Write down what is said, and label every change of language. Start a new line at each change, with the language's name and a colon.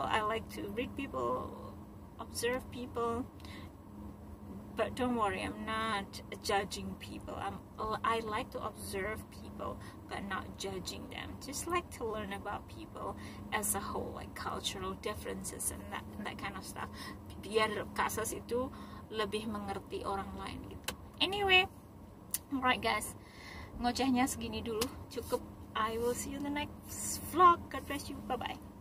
English: I like to read people, observe people. But don't worry, I'm not judging people. I like to observe people, but not judging them. Just like to learn about people as a whole, like cultural differences and that kind of stuff.
Indonesian: Biar Kak Sas itu lebih mengerti orang lain gitu.
English: Anyway, alright guys,
Indonesian: ngocehnya segini dulu, cukup.
English: I will see you in the next vlog. God bless you. Bye bye.